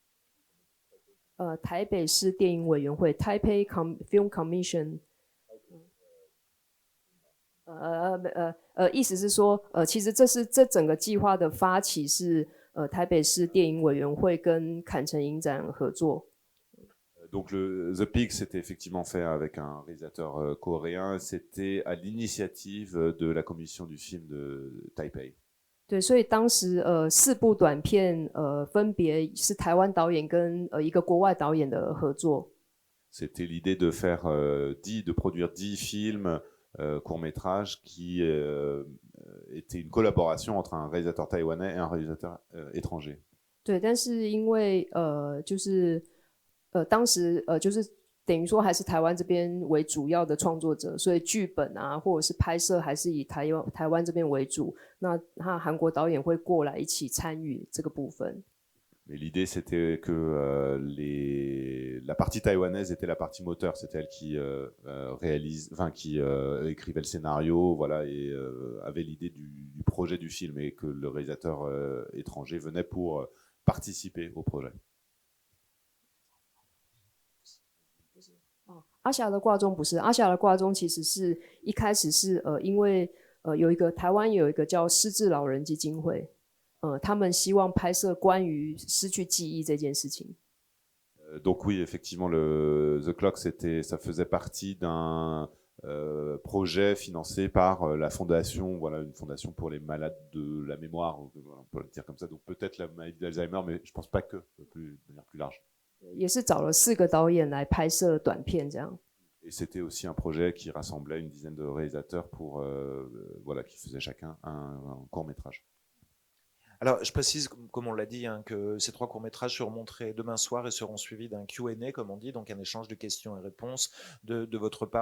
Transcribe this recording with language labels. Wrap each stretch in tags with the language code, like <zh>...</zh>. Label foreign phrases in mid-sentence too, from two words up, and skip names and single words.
<zh>台北市电影委员会 Taipei Film Commission。意思是说，其实这整个计划的发起是台北市电影委员会跟坎城影展合作。</zh> <fr>Donc The Pig, c'était effectivement fait avec un réalisateur coréen. C'était à l'initiative de la commission du film de Taipei.</fr> <zh>对，所以当时4部短片分别是台湾导演跟一个国外导演的合作。</zh> <fr>C'était l'idée de faire de produire 10 films courts-métrages qui étaient une collaboration entre un réalisateur taïwanais et un réalisateur étranger.</fr> <zh>对，但是因为当时就是等于说还是台湾这边为主要的创作者，所以剧本啊或者是拍摄还是以台湾这边为主。那韩国导演会过来一起参与这个部分。</zh> <fr>Mais l'idée, c'était que la partie taïwanaise était la partie moteur. C'était elle qui qui écrivait le scénario, voilà, et avait l'idée du projet du film, et que le réalisateur étranger venait pour participer au projet.</fr> <zh>阿霞的挂钟不是，阿霞的挂钟其实是一开始是因为台湾有一个叫失智老人基金会。他们希望拍摄关于失去记忆这件事情。</zh> <fr>Donc oui, effectivement, The Clock, ça faisait partie d'un projet financé par la fondation, voilà, une fondation pour les malades de la mémoire, on peut le dire comme ça. Donc peut-être la maladie d'Alzheimer, mais je pense pas que, de manière plus large.</fr> <zh>也是找了4个导演来拍摄短片这样。</zh> <fr>Et c'était aussi un projet qui rassemblait une dizaine de réalisateurs voilà, qui faisaient chacun un court-métrage. Alors, je précise, comme on l'a dit, hein, que ces 3 courts-métrages seront montrés demain soir et seront suivis d'un Q&A, comme on dit, donc un échange de questions et réponses de votre part.</fr>